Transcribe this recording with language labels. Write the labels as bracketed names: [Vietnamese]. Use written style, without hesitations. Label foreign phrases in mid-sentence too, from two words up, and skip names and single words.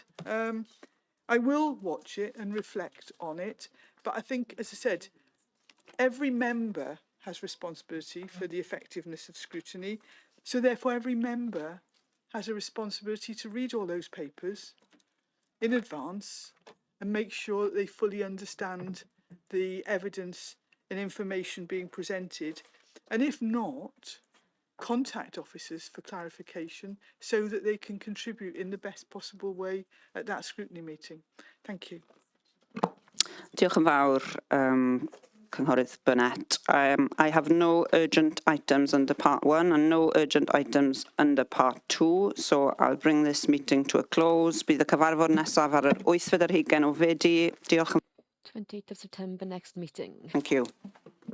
[English] I will watch it and reflect on it, but I think, as I said, every member has responsibility for the effectiveness of scrutiny, so therefore every member has a responsibility to read all those papers, in advance and make sure that they fully understand the evidence and information being presented. And if not, contact officers for clarification so that they can contribute in the best possible way at that scrutiny meeting. Thank you. [Welsh] Diolch yn fawr, Cynghorydd Burnett. [English] I have no urgent items under part 1 and no urgent items under part 2, so I'll bring this meeting to a close. [Welsh] Bydd y cyfarfod nesaf ar yr 8 o Fedi. Diolch yn... [English] 28th of September, next meeting. Thank you.